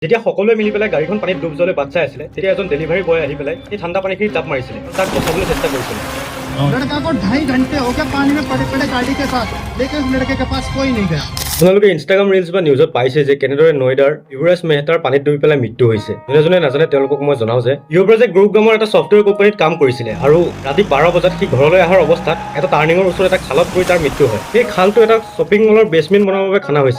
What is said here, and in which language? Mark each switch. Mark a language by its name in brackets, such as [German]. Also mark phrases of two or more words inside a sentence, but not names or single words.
[Assamese] যেতিয়া সকলোৱে মিলি পেলাই গাড়ীখন পানীত ডুব যোৱালৈ বাট চাই আছিলে তেতিয়া এজন ডেলিভাৰী বয় আহি পেলাই এই ঠাণ্ডা পানীখিনি জাপ মাৰিছিলে আৰু তাক বচাবলৈ চেষ্টা কৰিছিলে। [Hindi] लड़का को 2.5 घंटे हो गया पानी में पड़े पड़े गाड़ी के साथ, लेकिन उस लड़के के पास कोई नहीं गया। [Assamese] আপোনালোকে ইনষ্টাগ্ৰাম ৰিলছ বা নিউজত পাইছে যে কেনেদৰে নয়ডাৰ যুৱৰাজ মেহতাৰ পানীত ডুবি পেলাই মৃত্যু হৈছে। যোনে নাজানে তেওঁলোকক মই জনাওঁ যে যুৱৰাজে গ্ৰুপ নামৰ এটা ছফ্টৱেৰ কোম্পানীত কাম কৰিছিলে আৰু ৰাতি 12 বজাত সি ঘৰলৈ অহাৰ অৱস্থাত এটা টাৰ্ণিঙৰ ওচৰত এটা খালত পৰি তাৰ মৃত্যু হয়। সেই খালটো এটা শ্বপিং মলৰ বেছমেণ্ট বনাবৰ বাবে খানা হৈছিল।